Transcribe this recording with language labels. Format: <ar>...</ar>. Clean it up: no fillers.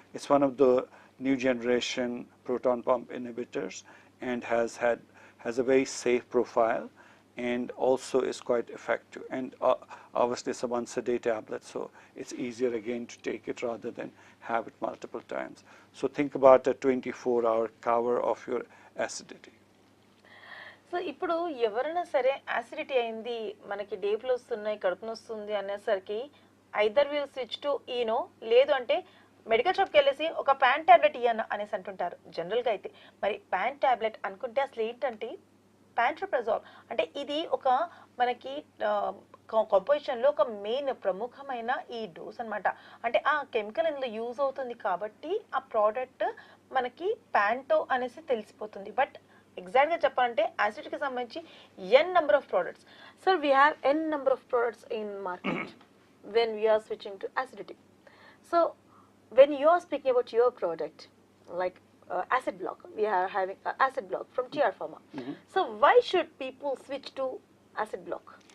<en>It's one of the new generation proton pump inhibitors and has a very safe profile, and also is quite effective. And obviously it's a once a day tablet, so it's easier again to take it rather than have it multiple times. So think about a 24-hour cover of your acidity.</en> <te>So ఇప్పుడు ఎవరైనా సరే acidity అయింది, మనకి డేపులు వస్తున్నాయి, కడుపు నొస్తుంది అనేసరికి</te> <en>either will switch to Eno,</en> <te>లేదు అంటే మెడికల్ షాప్కి వెళ్ళేసి ఒక ప్యాన్ ట్యాబ్లెట్ ఇయ్యన్న అనేసి అంటుంటారు జనరల్గా అయితే. మరి ప్యాన్ ట్యాబ్లెట్ అనుకుంటే అసలు ఏంటంటే ప్యాంట్రోప్రజోల్ అంటే ఇది ఒక మనకి కంపోజిషన్లో ఒక మెయిన్ ప్రముఖమైన ఈ డోస్ అనమాట. అంటే ఆ కెమికల్ ఇందులో యూజ్ అవుతుంది కాబట్టి ఆ ప్రోడక్ట్ మనకి ప్యాంటో అనేసి తెలిసిపోతుంది. బట్ ఎగ్జాక్ట్గా చెప్పాలంటే యాసిడ్కి సంబంధించి</te> <en>n number of products. So we have n number of products in market when we are switching to acidity. So when you are speaking about your product, like acid block, we are having acid block from TR Pharma. So why should people switch to acid block?</en>